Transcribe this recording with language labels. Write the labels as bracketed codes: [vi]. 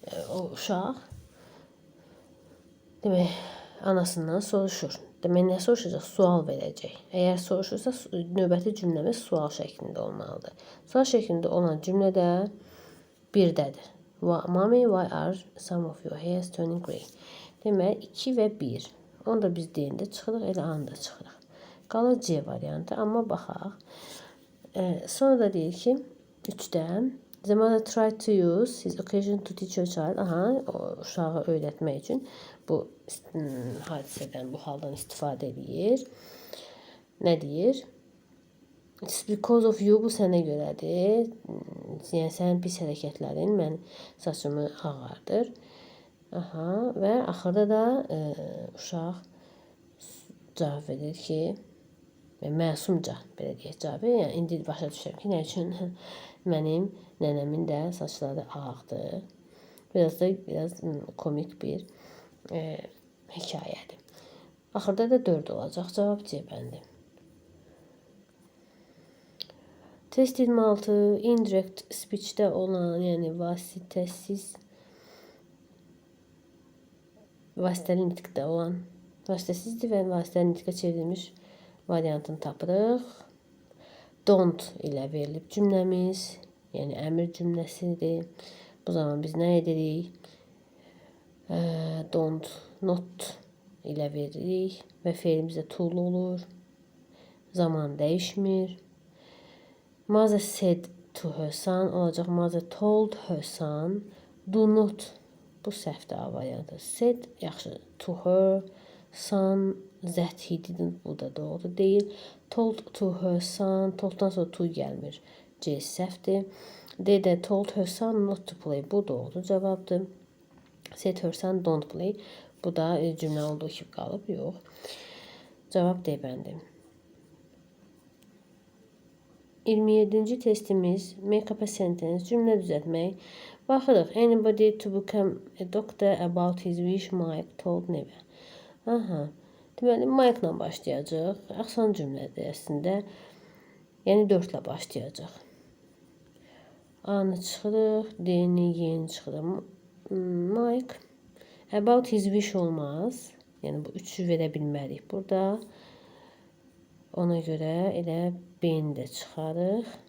[az] O uşaq demək, anasından soruşur. Demək, nə soruşacaq? Sual verəcək. Əgər soruşursa, növbəti cümləmiz sual şəklində olmalıdır. Sual şəklində olan cümlə də birdədir. [en] Mommy, why are some of your hairs turning grey? [az] Demək, 2 və 1. Onu da biz deyəndə çıxırıq, elə anda çıxırıq. Qalır C variantı, amma baxaq. Sonra da deyir ki, 3-də [en] the mother tried to use his occasion to teach her child. [az] Aha, o uşağı öyrətmək üçün bu hadisədən, bu haldan istifadə edir. Nə deyir? [en] It's because of you, [az] bu sənə görədir. Yəni sənin pis hərəkətlərin mən saçımı ağardır. Aha, və axırda da uşaq cavab verir ki, məsumca belə deyək cavabı. Yəni indi başa düşürəm ki, nə üçün mənim nənəmin də saçları ağdır. Biraz komik bir hekayədir. Axırda da 4 olacaq. Cavab C bəndi. Test 26 [en] indirect speech- [az] də olan, yəni vasitəsiz vasitəli nitqdə olan, vasitəsizdir və vasitəli nitqə çevrilmiş variantını tapırıq. Don't ilə verilib cümləmiz, yəni əmr cümləsidir. Bu zaman biz nə edirik? Don't, not ilə veririk və fe'limiz də to olur. Zaman dəyişmir. [en] Mother said to her son [az] olacaq. [en] Mother told her son. Do not. [az] Bu səhvdir A variantı. [en] Said [az] yaxşı. [en] To her son that he didn't. [az] Bu da doğru deyil. [en] Told to her son. [az] Tolddan sonra to gəlmir. C səhvdir. [en] D də told her son not to play. [az] Bu doğru cavabdır. [en] Said her son don't play. [az] Bu da cümlə olduğu kimi qalıb. Yox. Cavab D bəndi. 27-ci testimiz [en] make up a sentence, [az] cümlə düzəltmək. Baxırıq. [en] Anybody to become a doctor about his wish Mike told Neve. [az] Aha. Deməli, Mike-la başlayacaq. Asan cümlədir əslində. Yəni 4 ilə başlayacaq. A-nı çıxırıq. D-ni, Y-ni çıxırıq. Mike. About his wish olmaz. Yəni bu 3-ü verə bilmərik burada. Ona görə elə B-ni də çıxarıq.